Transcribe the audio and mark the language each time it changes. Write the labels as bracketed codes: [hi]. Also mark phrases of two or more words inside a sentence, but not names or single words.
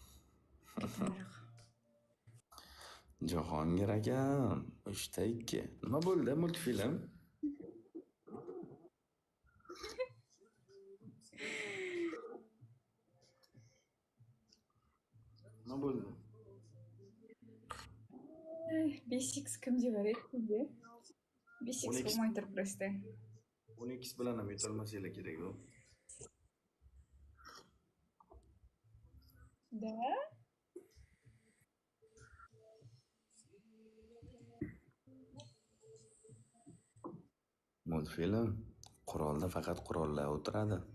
[uz] Jahongir akam, 3-2. Nima bo'ldi multfilm? Nima bo'ldi? [kk] 5x kімде бар еді? Кімде? 5x болмай тұр просто. [uz] 10x bilan ham yutolmasanglar kerak-ku. Да? Multfilm qurolda faqat qurollar o'tiradi.